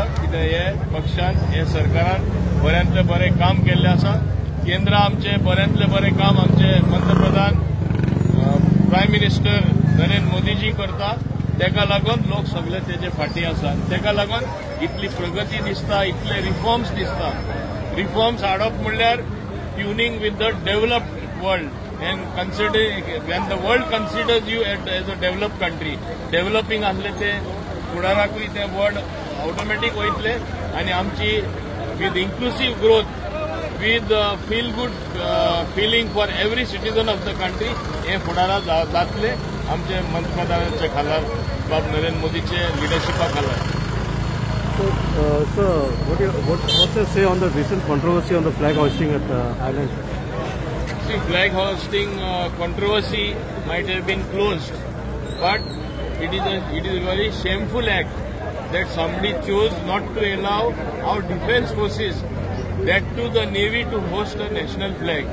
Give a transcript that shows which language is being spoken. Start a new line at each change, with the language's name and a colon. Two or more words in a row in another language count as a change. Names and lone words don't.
Konkani: कित्याक हे पक्षान हे सरकारान बऱ्यांतले बरें काम केल्लें आसा केंद्र आमचे बऱ्यांतले बरें काम आमचे पंतप्रधान
English: prime minister
Konkani: नरेंद्र मोदीजी करता तेका लागून लोक सगळे तेजे फाटी आसा तेका लागून इतली प्रगती दिसता इतले रिफॉर्म्स दिसता रिफॉर्म्स हाडप म्हणल्यार
English: tuning with the developed world and considering when the world considers you as a developed country developing
Konkani: asle te fudarakuy te
English: word automatic
Konkani: वयतले आणि आमची
English: with inclusive growth with feel good feeling for every citizen of the country
Konkani: हे फुडारा जातले आमचे पंतप्रधानांचे खाला बाब नरेंद्र मोदीचे लिडरशिपा खाला
English: Sir, what's your say on the recent controversy on the flag hoisting at Ireland? See, flag hoisting controversy might have been closed, but it is a very shameful act that somebody chose not to allow our defence forces, that to the Navy, to hoist a national flag.